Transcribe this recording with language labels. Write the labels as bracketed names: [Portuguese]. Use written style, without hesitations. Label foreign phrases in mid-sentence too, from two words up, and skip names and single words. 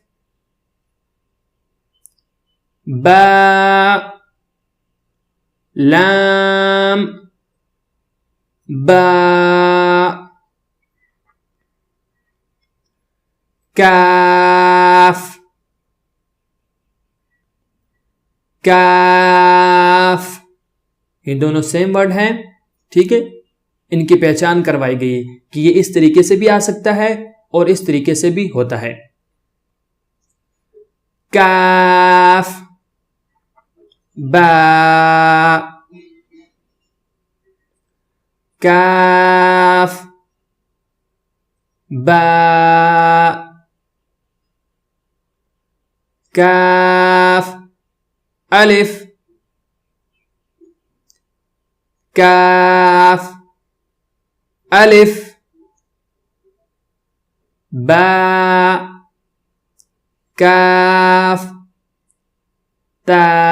[Urdu] با، لام، با، کاف، کاف. یہ دونوں [English] same word [Urdu] ہیں. ٹھیک ہے، ان کی پہچان کروائی گئی کہ یہ اس طریقے سے بھی آ سکتا ہے اور اس طریقے سے بھی ہوتا ہے. کاف، با، کاف، با، کاف، الف، کاف، الف، با، کاف، تا،